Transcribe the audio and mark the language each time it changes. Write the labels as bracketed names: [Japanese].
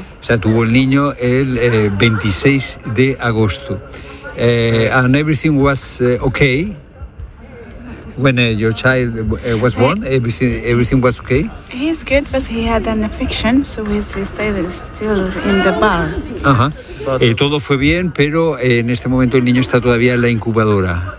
[Spanish] O sea, tuvo el niño el 26 de agosto. [English] And everything was okay when your child was born. Everything was okay. He's good, but he had an infection, so he's still in the barn. Ajá. Uh-huh. [Spanish] Todo fue bien, pero en este momento el niño está todavía en la incubadora.